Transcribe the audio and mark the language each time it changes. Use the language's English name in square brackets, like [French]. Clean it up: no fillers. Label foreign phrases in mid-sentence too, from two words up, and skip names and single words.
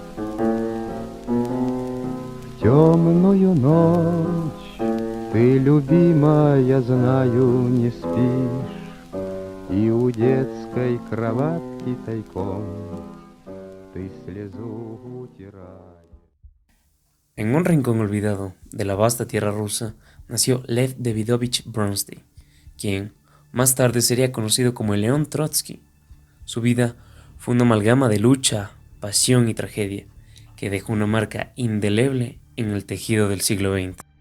[Russian] В темную ночь ты, любимая, знаю, не спишь, и у детской кроватки тайком ты слезу утираешь. [Spanish] En un rincón olvidado de la vasta tierra rusa nació Lev Davidovich Bronsky, quien más tarde sería conocido como el León Trotsky. Su vida fue una amalgama de lucha, pasión y tragedia, que dejó una marca indeleble en el tejido del siglo XX.